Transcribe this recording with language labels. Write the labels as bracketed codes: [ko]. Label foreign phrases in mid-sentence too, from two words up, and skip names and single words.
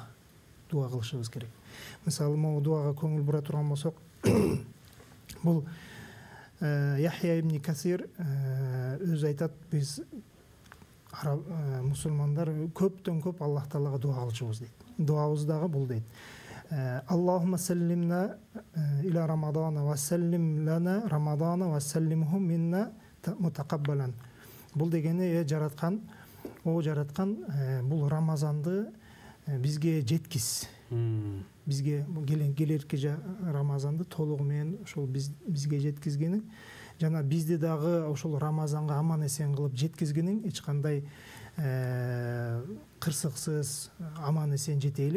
[ky] Дуа кылышыбыз керек. Мисалы могу дуага көңүл бура турган болсок, бул Яхья ибн Касир өзү айтат, биз мусулмандар көптөн көп Аллах Таалага дуа кылчубуз дейт. Дуабыз дагы бул дейт. [ar] اللهم سلمنا إلى رمضان وسلم لنا رمضان وسلمه منا متقبلا. [ky] Бул дегени жараткан, бул Рамазанды бизге жеткиз. Бизге келерки Рамазанды толугу менен ошол бизге жеткизгениң, жана бизди дагы ошол Рамазанга аман эсен кылып жеткизгениң, эч кандай кырсыксыз аман эсен жетейлик.